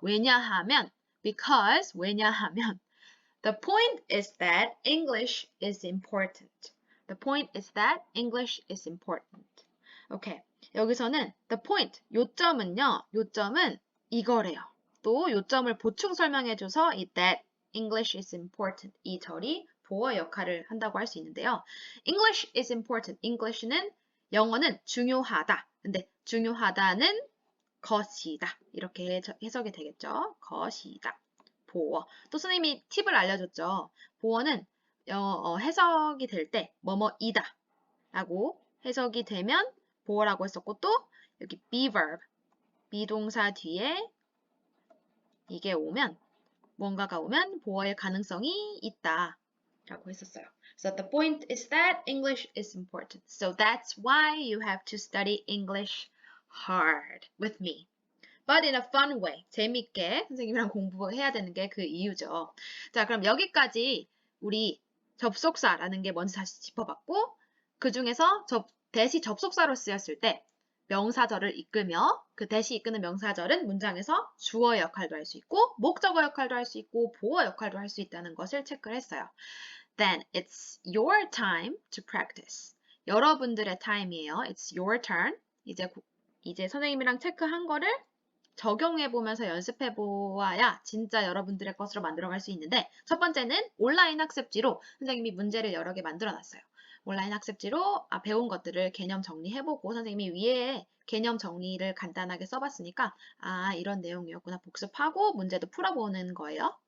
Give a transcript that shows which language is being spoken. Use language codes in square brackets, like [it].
[ko] 왜냐하면 [en] the point is that English is important. The point is that English is important. [ko] 오케이. 여기서는 the point, 요점은 이거래요. 또 요점을 보충 설명해줘서 이 that English is important. 이 절이 보어 역할을 한다고 할 수 있는데요. [en] English is important. [ko] 영어는 중요하다. 근데 중요하다는 것이다. 이렇게 해석이 되겠죠. 것이다. 보어. 또 선생님이 팁을 알려줬죠. 보어는 해석이 될 때 뭐뭐이다 라고 해석이 되면 보어라고 했었고 또 여기 be verb, 비동사 뒤에 이게 오면 뭔가가 오면 보어의 가능성이 있다 라고 했었어요. [en] So the point is that English is important. So that's why you have to study English hard with me. But in a fun way. [ko] 재밌게 선생님이랑 공부해야 되는 게 그 이유죠. 자, 그럼 여기까지 우리 접속사라는 게 뭔지 다시 짚어봤고 그 중에서 that이 접속사로 쓰였을 때 명사절을 이끌며 그 that이 이끄는 명사절은 문장에서 주어 역할도 할 수 있고 목적어 역할도 할 수 있고 보어 역할도 할 수 있다는 것을 체크를 했어요. [en] Then it's your time to practice. [ko] 여러분들의 타임이에요. [en] It's your turn. [ko] 이제 선생님이랑 체크한 거를 적용해보면서 연습해보아야 진짜 여러분들의 것으로 만들어갈 수 있는데 첫 번째는 온라인 학습지로 선생님이 문제를 여러 개 만들어놨어요. 온라인 학습지로 배운 것들을 개념 정리해보고 선생님이 위에 개념 정리를 간단하게 써봤으니까 이런 내용이었구나 복습하고 문제도 풀어보는 거예요.